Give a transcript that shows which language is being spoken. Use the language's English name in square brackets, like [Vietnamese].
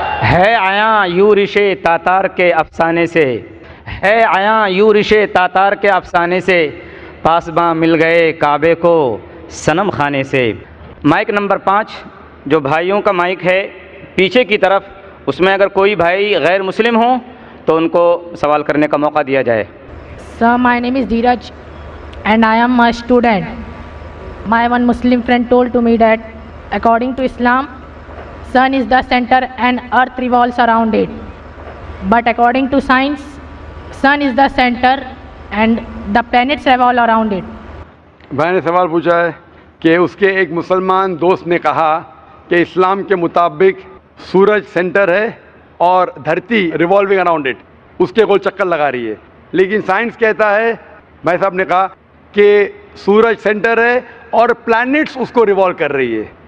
[Urdu] ہے آیاں یوں رشے تاتار کے افسانے سے, ہے آیاں یوں رشے تاتار کے افسانے سے, پاسباں مل گئے کعبے کو صنم خانے سے. مائک نمبر 5 جو بھائیوں کا مائک ہے پیچھے کی طرف, اس میں اگر کوئی بھائی غیر مسلم ہوں تو ان کو سوال کرنے کا موقع دیا جائے. [English] Sir, my name is Dheeraj and I am a student. My one Muslim friend told to me that according to Islam, sun is the center and earth revolves around it. But according to science, sun is the center and the planets revolve around it. [Urdu] بھائی نے سوال پوچھا ہے کہ اس کے ایک مسلمان دوست نے کہا کہ اسلام کے مطابق سورج سینٹر ہے اور دھرتی [English] revolving around it, [Urdu] اس کے گول چکر لگا رہی ہے. لیکن سائنس کہتا ہے, بھائی صاحب نے کہا کہ سورج سینٹر ہے اور پلانٹس اس کو ریوالو کر رہی ہے.